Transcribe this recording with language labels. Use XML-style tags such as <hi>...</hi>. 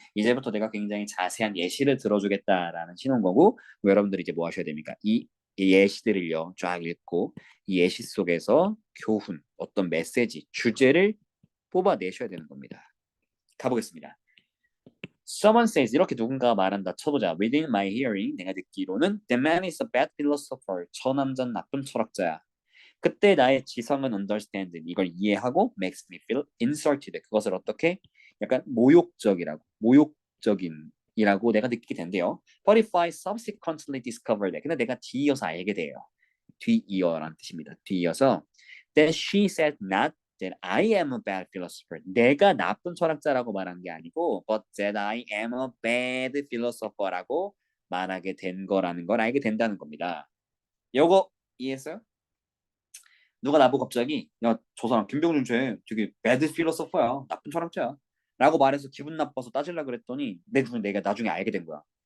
<ko>이제부터 내가 굉장히 자세한 예시를 들어주겠다라는 신호인 거고 여러분들이 이제 뭐 하셔야 됩니까? 이 예시들을요 쫙 읽고 이 예시 속에서 교훈, 어떤 메시지, 주제를 뽑아내셔야 되는 겁니다. 가보겠습니다.</ko> <en>Someone says</en> <ko>이렇게 누군가가 말한다 쳐보자.</ko> <en>Within my hearing</en> <ko>내가 듣기로는</ko> <en>The man is a bad philosopher.</en> <ko>저 남자는 나쁜 철학자야. 그때 나의 지성은 understand 이걸 이해하고</ko> <en>makes me feel insulted.</en> <ko>그것을 어떻게 약간 모욕적인이라고 내가 느끼게 된대요.</ko> <en>But if I subsequently discover that</en> <ko>근데 내가 뒤이어서 알게 돼요. 뒤이어란 뜻입니다.</ko> <en>뒤이어서 that she said not that I am a bad philosopher.</en> <ko>내가 나쁜 철학자라고 말한 게 아니고</ko> <en>but that I am a bad philosopher</en> <ko>라고 말하게 된 거라는 걸 알게 된다는 겁니다. 요거 이해했어요? 누가 나보고 갑자기 야 저 사람 김병준 쟤 되게 bad philosopher야 나쁜 철학자야 라고 말해서 기분 나빠서 따질라 그랬더니 내가 나중에 알게 된 거야.</ko>